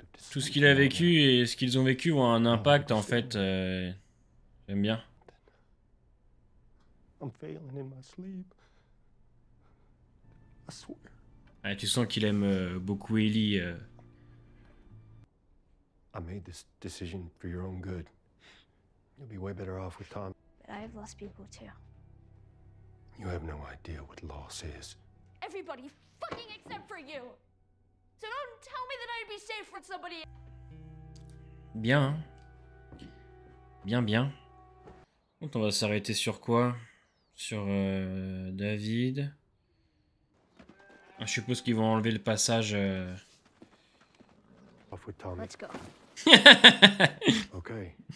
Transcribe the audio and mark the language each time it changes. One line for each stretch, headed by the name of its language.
French: Tout ce qu'il a vécu et ce qu'ils ont vécu ont un impact en fait. J'aime bien. Ah, tu sens qu'il aime beaucoup Ellie.
English: I made this decision for your own good. You'll be way better off with Tom. But I've lost people too. You have no idea what loss is. Everybody fucking except for you. So don't tell me that I'd be safe with somebody.
French: Bien. Bien, bien. Donc on va s'arrêter sur quoi? Sur David. Ah, je suppose qu'ils vont enlever le passage.
English: Let's go. Okay.